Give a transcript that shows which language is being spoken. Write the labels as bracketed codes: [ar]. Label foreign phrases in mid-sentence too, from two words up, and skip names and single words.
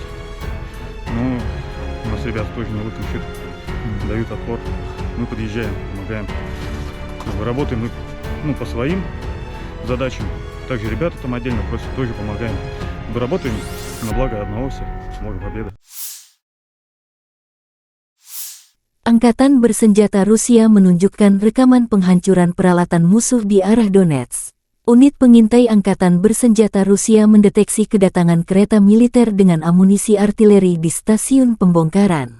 [ru] Но у нас ребята тоже не лыком шит, дают отпор. Мы подъезжаем, помогаем. Работаем мы по своим задачам. Также ребята там отдельно просят, тоже помогаем. Работаем на благо одного все. Сможем победа. [id] Angkatan bersenjata Rusia menunjukkan rekaman penghancuran peralatan musuh di arah Donetsk. Unit pengintai Angkatan bersenjata Rusia mendeteksi kedatangan kereta militer dengan amunisi artileri di stasiun pembongkaran.